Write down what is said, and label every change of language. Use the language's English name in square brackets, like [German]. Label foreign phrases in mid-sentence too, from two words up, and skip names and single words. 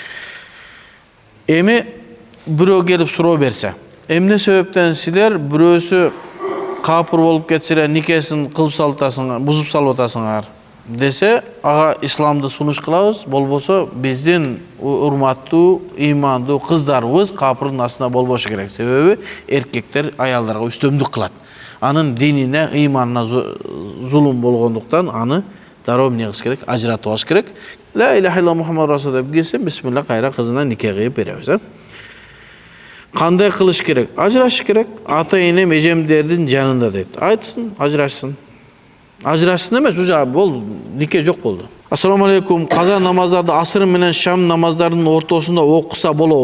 [Kyrgyz] Эми бирөө келип суроо берсе, эмне себептен силер бирөөсү капыр болуп кетселер, никесин кылып салатасыңар, бузуп салып атасыңар десе, ага исламды сунуш кылабыз, болбосо биздин урматтуу, ыймандуу кыздарыбыз капырдын астына болбошу керек. Себеби эркектер аялдарга үстөмдүк кылат. Анын динине, ыйманына зулум болгондуктан аны дароо эмне кылыш керек? Ажыратып алыш керек. [Arabic] لا إله إلا محمد رسول [Kyrgyz] деп кирсе, бисмилла кайра кызына нике кыйып беребиз. Кандай кылыш керек? Ажырашыш керек. Ата энем эжемдердин жанында дейт. Айтсын, ажырашсын. Ажырашсын эмес, уже болду, нике жок болду. [Arabic] السلام عليكم. [Kyrgyz] Каза намаздарды асыр менен шам намаздардын ортосунда окуса болобу?